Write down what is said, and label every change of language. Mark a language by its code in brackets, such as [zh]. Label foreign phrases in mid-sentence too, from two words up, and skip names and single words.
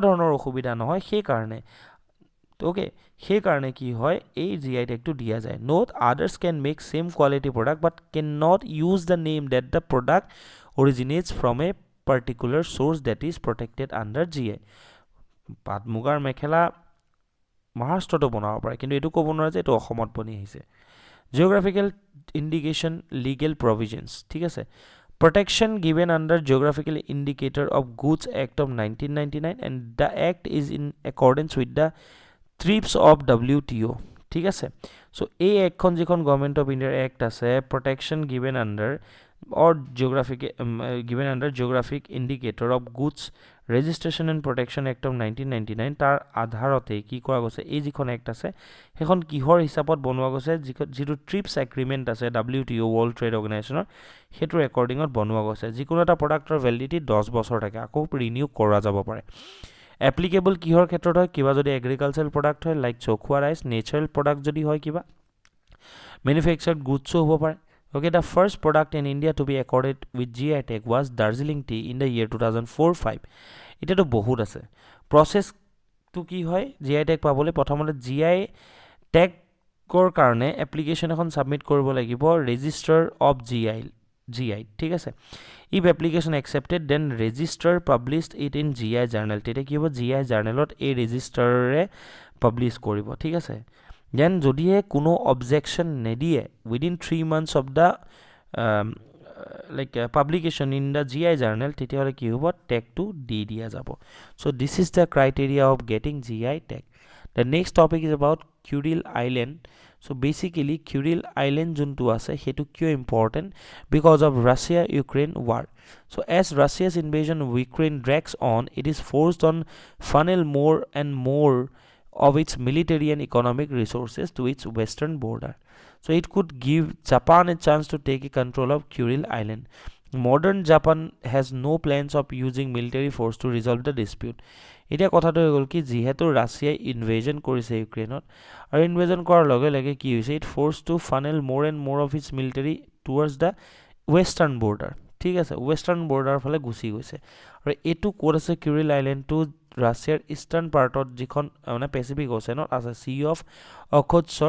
[as] ধৰণৰ অসুবিধা নহয় সেইকাৰণে অ'কে সেইকাৰণে কি হয় এই জি আই টেগটো দিয়া যায় [en] not others can make same quality product but can not use the name that the product originates from a particular source that is protected under GI [as] পাট মুগাৰ মেখেলা মহাৰাষ্ট্ৰতো বনাব পাৰে কিন্তু এইটো ক'ব নোৱাৰে যে এইটো অসমত বনি আহিছে [en] geographical indication legal provisions [as] ঠিক আছে [en] protection given under geographical indicator of goods act of 1999 and the act is in accordance with the TRIPS of WTO [as] ঠিক আছে [en] so [as] এই একখন যিখন [en] Government of India act আছে protection given under or given under geographic indicator of goods registration and protection act [as] of 1999 তাৰ আধাৰতে কি কৰা গৈছে এই যিখন এক্ট আছে সেইখন কিহৰ হিচাপত বনোৱা গৈছে যিটো [en] TRIPS agreement [as] আছে WTO ৱৰ্ল্ড ট্ৰেড অৰ্গেনাইজেশ্যনৰ সেইটোৰ একৰ্ডিঙত বনোৱা গৈছে যিকোনো এটা প্ৰডাক্টৰ ভেলিডিটি 10 বছৰ থাকে আকৌ ৰিনিউ কৰা যাব পাৰে এপ্লিকেবল কিহৰ ক্ষেত্ৰত হয় কিবা যদি [en] agricultural product [as] হয় লাইক চখুৱা ৰাইচ [en] natural product [as] যদি হয় কিবা [en] manufactured goods [as] হ'ব পাৰে [en] Okay, the first product in India to be accorded with GI tag was Darjeeling tea in the year 2004-5. [as] এটা তো বহুত আছে প্ৰসেস তো কি হয় [en] GI tag [as] পাবলৈ প্ৰথমতে [en] GI tagৰ [as] কাৰণে এপ্লিকেশ্যন এখন সাবমিট কৰিব লাগিব [en] register of GI [as] ঠিক আছে [en] if application accepted then register published it in GI journal [as] তেতিয়া কি হ'ব [en] GI journalত [as] এই ৰেজিষ্টাৰে পাবলিশ কৰিব ঠিক আছে দেন যদিহে কোনো অবজেকশন নেদিয়ে [en] within 3 months of the publication in the GI journal [as] তেতিয়াহ'লে কি হ'ব টেগটো দি দিয়া যাব [en] so this is the criteria of getting GI tag the next topic is about Kuril Island so basically Kuril Island [as] যোনটো আছে হেতু কিয় [en] important because of Russia Ukraine war so as Russia's invasion of Ukraine drags on it is forced on funnel more and more of its military and economic resources to its western border. So it could give Japan a chance to take control of Kuril Island. Modern Japan has no plans of using military force to resolve the dispute. [as] এতিয়া কথাটো হৈ গ'ল কি যিহেতু ৰাছিয়াই ইনভেজন কৰিছে ইউক্ৰেইনত আৰু ইনভেজন কৰাৰ লগে লগে কি হৈছে [en] it force to funnel more and more of its military towards the western border [as] ঠিক আছে [en] western border [as] ফালে গুচি গৈছে আৰু এইটো ক'ত আছে কিউৰিল আইলেণ্ডটো ৰাছিয়াৰ [en] eastern part [as] যিখন মানে পেচিফিক অ'চেনত আছে চি অফ অখটছৰ